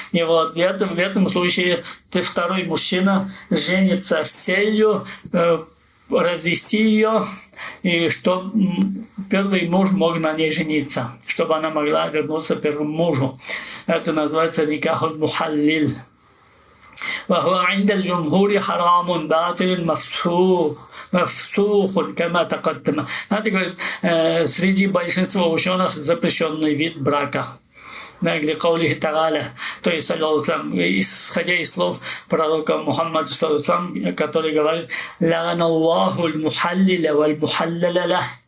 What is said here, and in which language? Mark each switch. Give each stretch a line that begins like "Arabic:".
Russian: И вот в этом случае второй мужчина женится с целью развести ее, и чтобы первый муж мог на ней жениться, чтобы она могла вернуться первому мужу. Это называется никахуль мухаллиль.
Arabic: وهو عند الجمهور حرام باطل مفسوخ كما تقدم.
Russian: Это говорит, среди большинства ученых запрещенный вид брака. Для
Arabic: каулихи та'аля,
Russian: то есть, исходя из слов пророка Мухаммада, который говорит:
Arabic: «Ла'ана Аллаху аль-мухаллиля валь-мухалляля лах».